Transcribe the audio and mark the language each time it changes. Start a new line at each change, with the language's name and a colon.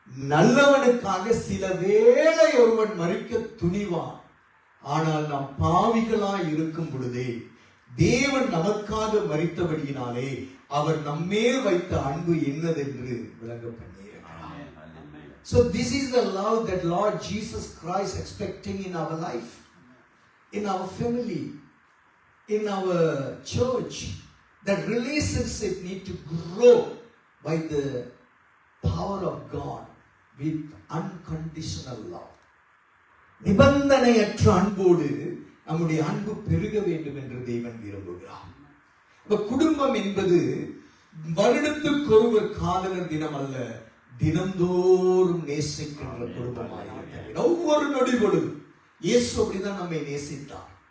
Tamil: நல்லவனுக்காக சில வேளை ஒருவன் மரிக்க துணிவான். ஆனால் நாம் பாவிகளாய் இருக்கும் பொழுதே தேவன் நமக்காக மரித்தபடியினாலே அவர் நம்மேல் வைத்த அன்பு என்னதென்று விளங்க பண்ணியிருக்கிறார்.
English: So this is the love that Lord Jesus Christ expecting in our life, in our family, in our church. That relationship need to grow by the power of God with unconditional love.
Tamil: நிபந்தனையற்ற அன்போடு நம்முடைய அன்பு பெருக வேண்டும் என்று தேவன் விரும்புகிறார். குடும்பம் என்பது வருடத்துக்கு ஒருவர் காதலர் தினம் அல்ல, தினந்தோறும் நேசிக்கின்ற குடும்பமாக ஒவ்வொரு நொடிபொழுதும் இயேசு அப்படிதான் நம்மை நேசித்தார்.